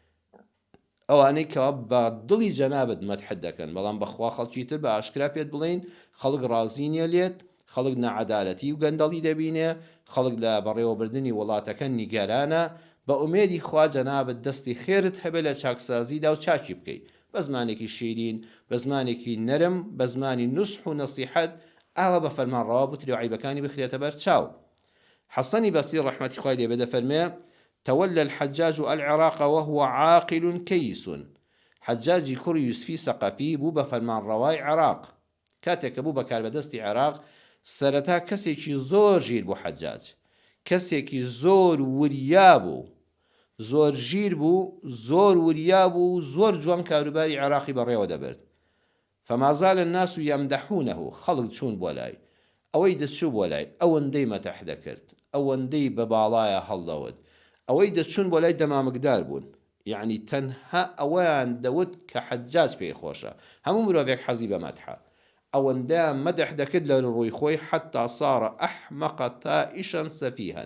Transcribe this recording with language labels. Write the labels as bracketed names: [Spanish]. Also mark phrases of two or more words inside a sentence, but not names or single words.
[Central Kurdish] ئەوانەی کەوا بە دڵی جەنابەت مەدحت دەکەن بەڵام بەخوا خەڵکی تر بە ئاشکرا پێت بڵێن خەڵک ڕازی نییە لێت خەڵک نەعەدالەتی و گەندەڵی دەبینێ خەڵک لە بەڕێوەبردننی وڵاتەکە نیگەرانە بە ئومێدی خوا جەنابەت دەستی خێرت هەبێ لە چاکسازیدا و چاکی بکەیت بە زمانێکی شیرین بە زمانێکی نەرم بە زمانی نوسح و نەسیحەت ئاوا بە فەرمانڕەوا بوتری و عیبەکانی بخرێتە بەر چاو حەسەنی بەسری ڕەحمەتی خوای لێ بێ دەفەرمێ [Arabic] تولى الحجاج العراق وهو عاقل كيس [Central Kurdish] حجاجی کوڕی یوسفی سەقەفی بوو بە فەرمانڕەوای عێراق کاتێک کە بوو بە کاربەدەستی عێراق سەرەتا کەسێکی زۆر ژیر بوو حەجاج کەسێکی زۆر وریا بوو زۆر ژیر بوو زۆر وریا بوو زۆر جوان کاروباری عێراقی بەڕێوە دەبرد [Arabic] فما زال الناس يمدحونه [Central Kurdish] خەڵک چوون بۆ لای ئەوەی دەچوو بۆ لای ئەوەندەی مەتەح دەکرد ئەوەندەی بە باڵایە هەڵدەوت ئەوەی دەچون بۆ لای دەمامکدار بوون، یعنی تەنها ئەوەیان دەوت کە حەجاج پێی خۆشە. هەموو مرۆڤێک حەزی بە مەدحە، ئەوەندە مەدح دەکرد لە ڕووی خۆی [Arabic] حتا ساڕە ئەحمەقە تائیشەن سەفیهەن.